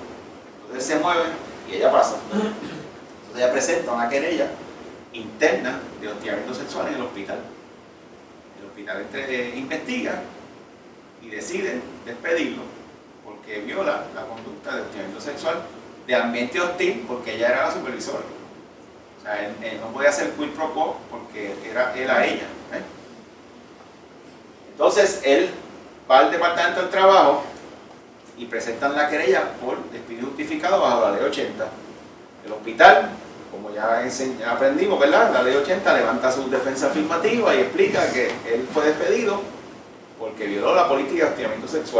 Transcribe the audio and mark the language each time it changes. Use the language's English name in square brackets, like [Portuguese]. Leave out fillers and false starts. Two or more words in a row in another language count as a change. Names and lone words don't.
[Spanish] Entonces se mueve y ella pasa. Entonces ella presenta una querella interna de hostigamiento sexual en el hospital. El hospital investiga y decide despedirlo porque viola la conducta de hostigamiento sexual de ambiente hostil, porque ella era la supervisora. O sea, él no podía hacer [Latin] quid pro quo [Spanish] porque era él a ella. Entonces él va al Departamento del Trabajo y presentan la querella por despido justificado bajo la ley 80. El hospital, como ya aprendimos, ¿verdad?, la ley 80 levanta su defensa afirmativa y explica que él fue despedido porque violó la política de hostigamiento sexual.